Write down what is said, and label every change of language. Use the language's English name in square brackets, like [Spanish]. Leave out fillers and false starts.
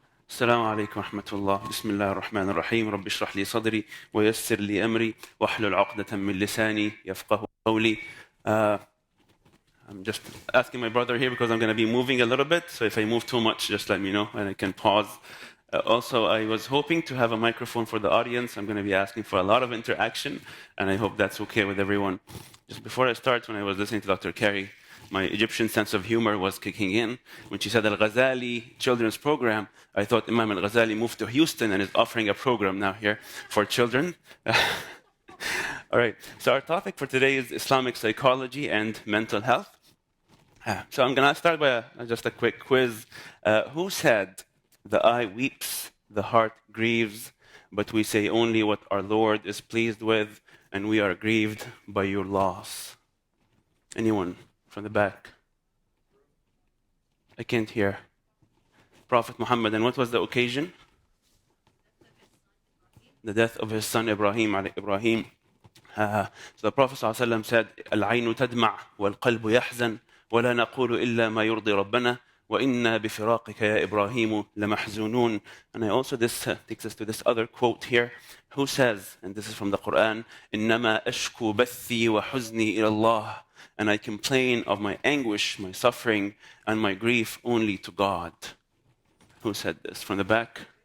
[Arabic] السلام عليكم ورحمة الله. بسم الله الرحمن الرحيم. رب اشرح لي صدري ويسر لي أمري واحلل عقدة من لساني يفقه قولي. [English] I'm just asking my brother here because I'm going to be moving a little bit. So if I move too much, just let me know and I can pause. Also, I was hoping to have a microphone for the audience. I'm going to be asking for a lot of interaction, and I hope that's okay with everyone. Just before I start, when I was listening to Dr. Carey, my Egyptian sense of humor was kicking in. When she said Al-Ghazali children's program, I thought Imam Al-Ghazali moved to Houston and is offering a program now here for children. All right, so our topic for today is Islamic psychology and mental health. So I'm going to start by just a quick quiz. Who said, "The eye weeps, the heart grieves, but we say only what our Lord is pleased with, and we are grieved by your loss"? Anyone from the back? I can't hear. Prophet Muhammad, and what was the occasion? The death of his son Ibrahim. So the Prophet ﷺ said, [Arabic] "العين تدمع والقلب يحزن ولا نقول إلا ما يرضي ربنا وإنا بفراقك يا إبراهيم لمحزونون." [English] And I also, this takes us to this other quote here, who says, and this is from the Quran, [Arabic] إنما أشكو بثي وحزني إلى الله, [English] and I complain of my anguish, my suffering, and my grief only to God. Who said this? From the back?